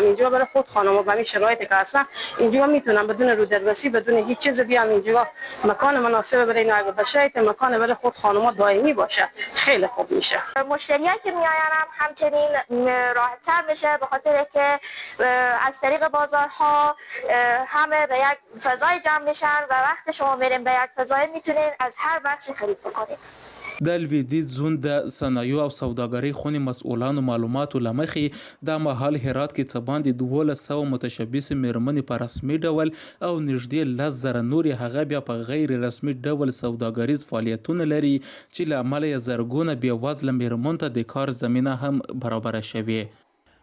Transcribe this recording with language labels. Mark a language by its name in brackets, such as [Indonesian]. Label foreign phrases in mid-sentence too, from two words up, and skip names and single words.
[Persian] اینجا برای خود خانم ها به این شرایطی که هستن اینجا میتونن بدون رو دروسی بدون هیچ چیز بیام اینجا مکان مناسب برای اینا اگه بشه که مکان برای خود خانم‌ها دائمی باشه خیلی خوب میشه. مشتریایی که میآیند همچنین راحت‌تر میشه به خاطر که از طریق بازارها همه به یک فضای جمع میشن و وقت شما میرین به یک فضای میتونین از هر بخشی خرید بکنید. [Pashto] د لویدیځ زون د صنایعو او سوداګرۍ خونې مسؤلانو معلوماتو له مخې دا مهال هرات کې څه باندې 1200 متشبثې میرمنې په رسمي ډول او نږدې 10,000 نورې هغه بیا په غیر رسمي ډول سوداګریز فعالیتونه لري چې له امله یې زرګونه بېوزله میرمنو ته د کار زمینه هم برابره شوې.